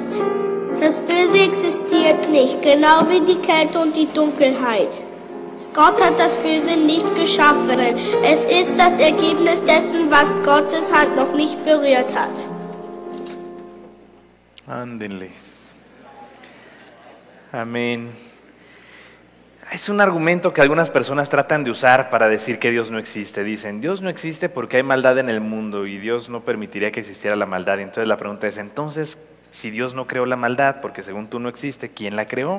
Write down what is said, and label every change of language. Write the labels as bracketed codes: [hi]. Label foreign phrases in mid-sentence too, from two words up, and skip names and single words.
[de] Das Böse existiert nicht, genau wie die Kälte und die Dunkelheit. Gott hat das Böse nicht geschaffen. Es ist das Ergebnis dessen, was Gottes Hand noch nicht berührt hat. [es] Ándenle. Amén. Es un argumento que algunas personas tratan de usar para decir que Dios no existe. Dicen, Dios no existe porque hay maldad en el mundo y Dios no permitiría que existiera la maldad. Y entonces la pregunta es, entonces, si Dios no creó la maldad, porque según tú no existe, ¿quién la creó?